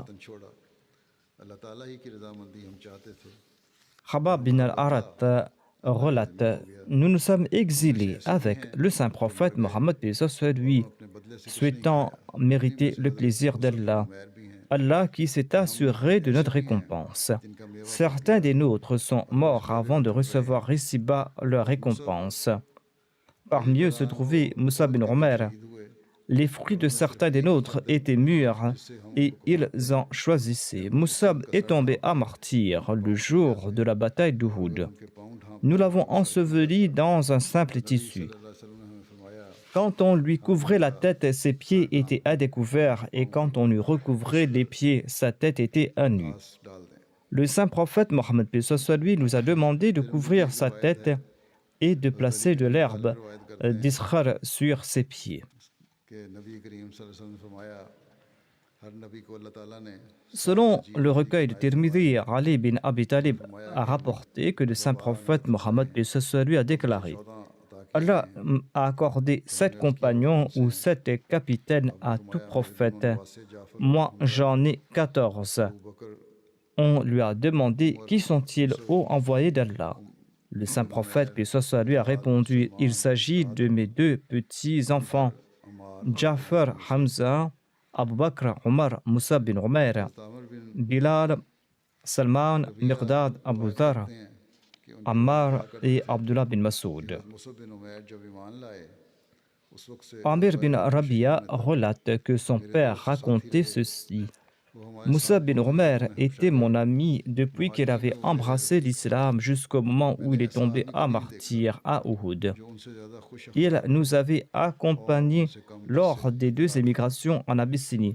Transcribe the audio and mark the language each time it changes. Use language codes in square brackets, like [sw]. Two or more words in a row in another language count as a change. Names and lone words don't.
[ur] چھوڑا اللہ تعالیٰ ہی کی رضامندی ہم چاہتے تھے. [fr] Khabab bin al-Arat relate: Nous nous sommes exilés avec le saint prophète Mohammed paix soit lui, [ur] اپنے بدلے سے [fr] souhaitant mériter le plaisir d'Allah, [ur] میر بھی ہیں [fr] Allah qui s'est assuré de notre récompense. Certains des nôtres sont morts avant de recevoir ici-bas leur récompense. Parmi eux se trouvait Moussa bin Omer. Les fruits de certains des nôtres étaient mûrs et ils en choisissaient. Moussa est tombé à martyr le jour de la bataille d'Uhud. [ur] کے پاؤں ڈھانپ [fr] Nous l'avons enseveli dans un simple tissu. [ur] अल्लाह [ar] صلى الله عليه وسلم [ur] نے فرمایا [fr] Quand on lui couvrait la tête, ses pieds étaient à découvert, et quand on lui recouvrait les pieds, sa tête était à nu. [ur] گھاس ڈال دیں. [fr] Le saint prophète Mohammed paix soit sur lui nous a demandé de couvrir sa tête et de placer de l'herbe d'Iskhar sur ses pieds. [ur] کہ نبی کریم [ar] صلى الله عليه وسلم [ur] نے فرمایا ہر نبی کو اللہ تعالیٰ نے [fr] Selon le recueil de Tirmidhi, Ali bin Abi Talib a rapporté que le saint prophète Mohammed paix soit lui a déclaré: [ur] 14 عطا [fr] Allah a accordé 7 compagnons ou 7 capitaines à tout prophète. Moi, j'en ai 14. अबू बकर On lui a demandé: Qui sont-ils, ô envoyé d'Allah? Le saint prophète, paix soit sur lui, a répondu: Il s'agit de mes 2 petits-enfants, Jafar, Hamza, Abu Bakr, Omar, Moussa bin Omer, तामर बिन Bilal, Salman, Miqdad, Abu Dhar, [ur] ہیں کہ ان [fr] Ammar et Abdullah bin Masoud. [ur] مصعب بن عمیر جب ایمان لائے اس وقت سے [fr] Amir bin Rabia relate que son père racontait ceci. Moussa bin Omer était mon ami depuis qu'il avait embrassé l'islam jusqu'au moment où il est tombé à martyr à Uhud. Il nous avait accompagnés lors des 2 émigrations en Abyssinie.